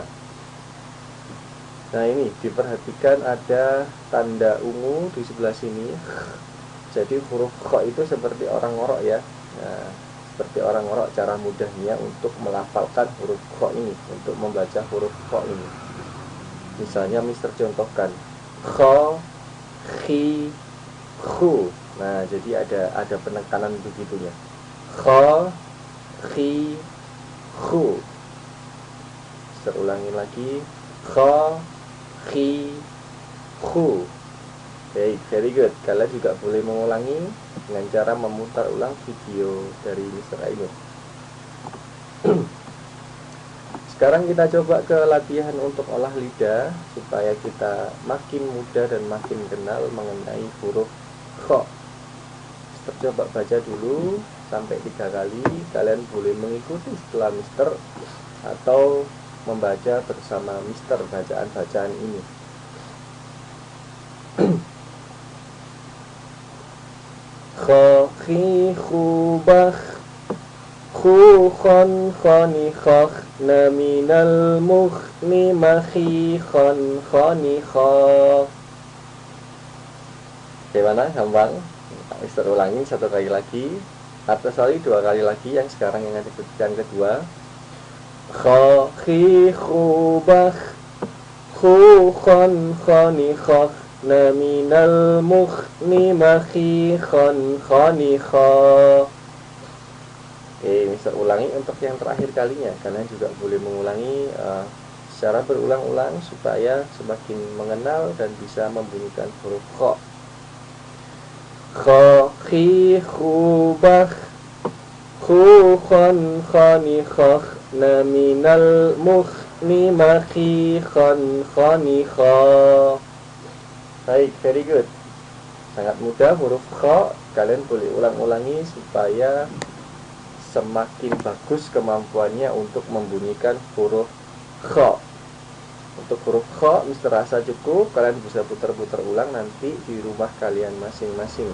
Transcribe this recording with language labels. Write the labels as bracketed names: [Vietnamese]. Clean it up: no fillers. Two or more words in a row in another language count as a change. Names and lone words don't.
[Indonesian] Nah, ini diperhatikan ada tanda ungu di sebelah sini. Jadi huruf kha itu seperti orang ngorok ya. Nah, seperti orang ngorok cara mudahnya untuk melafalkan huruf kha ini, untuk membaca huruf kha ini. Misalnya Mister contohkan kha, khi, khu. Nah, jadi ada penekanan begitunya. Kha, khi, khu. Saya ulangi lagi. Kha, khi, khu. Baik, [English] very good. [Indonesian] Kalian juga boleh mengulangi dengan cara memutar ulang video dari Mr. Ainur. Sekarang kita coba ke latihan untuk olah lidah supaya kita makin mudah dan makin kenal mengenai huruf kha. Coba baca dulu sampai 3 kali. Kalian boleh mengikuti setelah Mister atau membaca bersama Mister bacaan-bacaan ini. Kha, khi, khu, bakh, khu, khon, khoni, khakh, na, minal, mukhni, makhi, khon, khoni, khakh. Bagaimana? Gampang? Mister ulangi 1 kali lagi, atau sorry 2 kali lagi, yang sekarang yang kedua. Kha, khi, khu, bakh, khu, khon, khoni, khakh, na, minal, mukhni, makhi, khon, khoni, khakh. Oke, Mister ulangi untuk yang terakhir kalinya. Kalian juga boleh mengulangi secara berulang-ulang supaya semakin mengenal dan bisa membunyikan huruf kha. Kha, khi, khu, bakh, khu, khon, khoni, khakh, na, minal, mukhni, makhi, khon, khoni, khakh. Baik, [English] very good. [Indonesian] Sangat mudah huruf kha. Kalian boleh ulang-ulangi supaya semakin bagus kemampuannya untuk membunyikan huruf kha. Untuk huruf kha, Mister rasa cukup. Kalian bisa putar-putar ulang nanti di rumah kalian masing-masing.